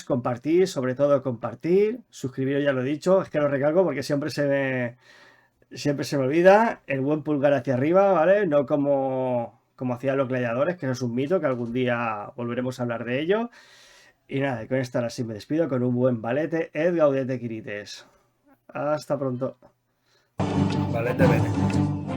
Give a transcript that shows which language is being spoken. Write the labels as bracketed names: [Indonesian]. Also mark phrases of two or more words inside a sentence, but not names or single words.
[Spanish] Compartir, sobre todo compartir. Suscribiros, ya lo he dicho, es que lo recalco porque siempre se me olvida. El buen pulgar hacia arriba, ¿vale? No como hacían los gladiadores, que eso es un mito, que algún día volveremos a hablar de ello. Y nada, y con esta ahora sí me despido con un buen [Latin] valete, et gaudete quirites. [Spanish] Hasta pronto. Vale, te ven.